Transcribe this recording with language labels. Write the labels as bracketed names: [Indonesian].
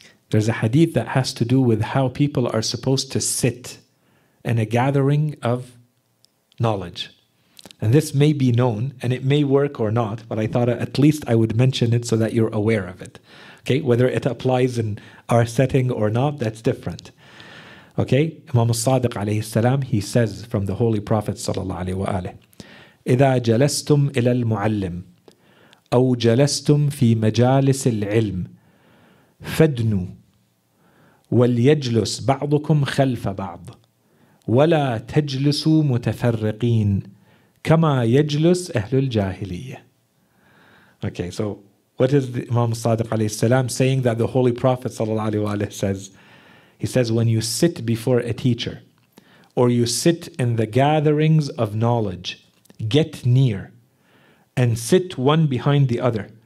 [English] There's a hadith that has to do with how people are supposed to sit in a gathering of knowledge. And this may be known, and it may work or not, but I thought at least I would mention it so that you're aware of it. Okay, whether it applies in our setting or not, that's different. Okay, Imam al-Sadiq alayhi salam, he says from the Holy Prophet sallallahu alayhi wa alihi, [Arabic] إذا جلستم إلى المعلم أو جلستم في مجالس العلم فادنوا وليجلس بعضكم خلف بعض ولا تجلسوا متفرقين كما يجلس أهل الجاهلية. [English] Okay, so what is the Imam Sadiq alayhi salam saying that the Holy Prophet sallallahu alayhi wa alihi says? He says, when you sit before a teacher or you sit in the gatherings of knowledge, get near and sit one behind the other.